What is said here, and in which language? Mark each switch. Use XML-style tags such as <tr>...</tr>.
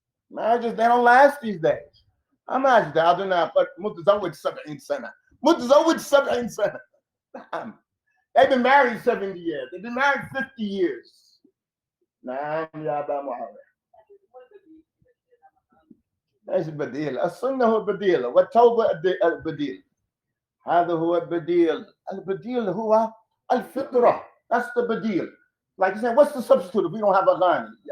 <en>Marriages, they don't last these days. Imagine that. I do not, but</en> <ar>mutazawwij 70 sana. Mutazawwij 70 sana.</ar> <en>They've been married 70 years. They've been married 50 years.</en> <ar>Naam ya Aba Muhammad. ايش البديل؟ السنه هو البديل والتوبه البديل. هذا هو البديل. البديل هو الفطره.</ar> <en>That's the بديل. Like you said, what's the substitute if we don't have a ghani?</en>